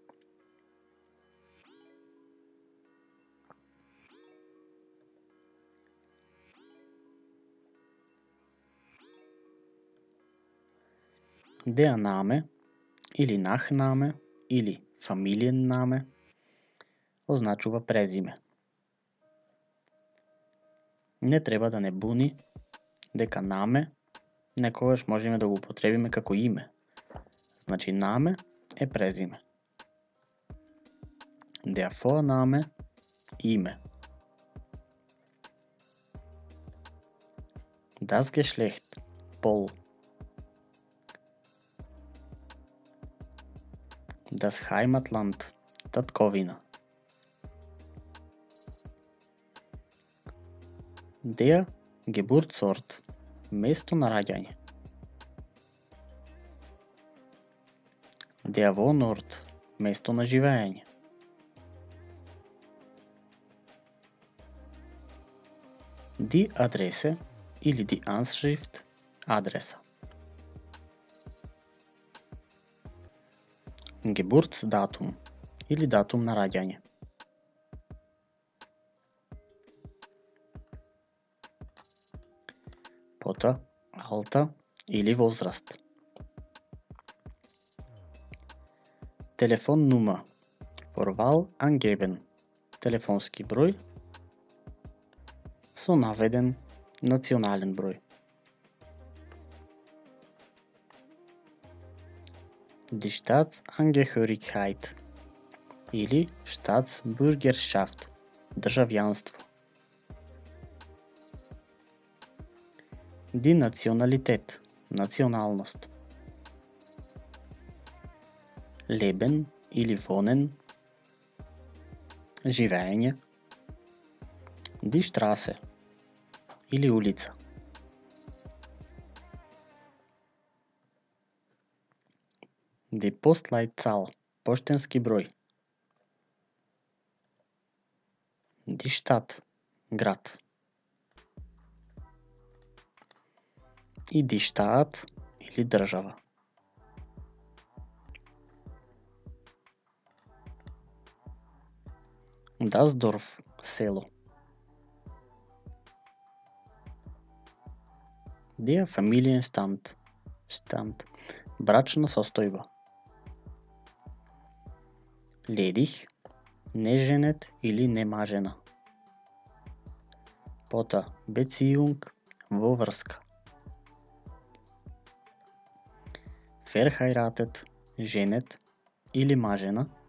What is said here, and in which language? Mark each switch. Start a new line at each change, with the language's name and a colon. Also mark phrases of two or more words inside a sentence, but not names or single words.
German: Der Name или Nachname или Familienname
Macedonian: означува презиме. Не треба да не буни дека наме некогаш можеме да го употребиме како име. Значи наме е презиме.
German: Der Vorname име. Das Geschlecht пол. Das Heimatland, татковина. Der Geburtsort,
Macedonian: место на раѓање.
German: Der Wohnort,
Macedonian: место на живеење.
German: Die Adresse или die Anschrift, адреса.
Macedonian: Geburtsdatum или датум на раѓање. Пота, Alter или возраст.
German: Telefonnummer, vor Wahl angeben,
Macedonian: телефонски број со наведен национален број.
German: Die Staatsangehörigkeit или Staatsbürgerschaft, државјанство. Die Nationalität, националност. Leben или wohnen, живеење. Die Straße или улица. Die Postleitzahl,
Macedonian: поштенски број.
German: Die Stadt,
Macedonian: град. И
German: die Staat
Macedonian: или држава.
German: Das Dorf, село. Der Familienstand,
Macedonian: брачна состојба. Ledig, неженет или немажена. Пота, Beziehung, во врска. Verheiratet, женет или мажена.